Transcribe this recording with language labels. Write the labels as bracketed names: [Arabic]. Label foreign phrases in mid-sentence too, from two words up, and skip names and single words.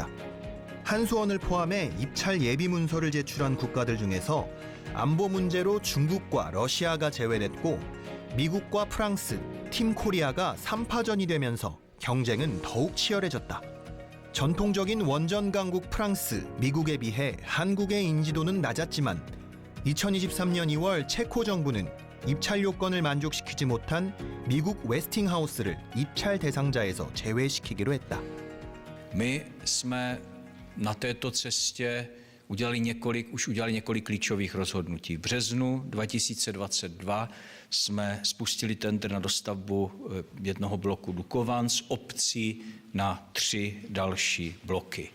[Korean] 한수원을 포함해 입찰 예비 문서를 제출한 국가들 중에서 안보 문제로 중국과 러시아가 제외됐고 미국과 프랑스, 팀 코리아가 3파전이 되면서 경쟁은 더욱 치열해졌다. 전통적인 원전 강국 프랑스, 미국에 비해 한국의 인지도는 낮았지만 2023년 2월 체코 정부는 입찰 요건을 만족시키지 못한 미국 웨스팅하우스를 입찰 대상자에서 제외시키기로 했다. [Czech] My jsme na této cestě udělali několik klíčových rozhodnutí. V březnu 2022 jsme spustili tendr na dostavbu jednoho bloku Dukovan s opcí na 3 další bloky.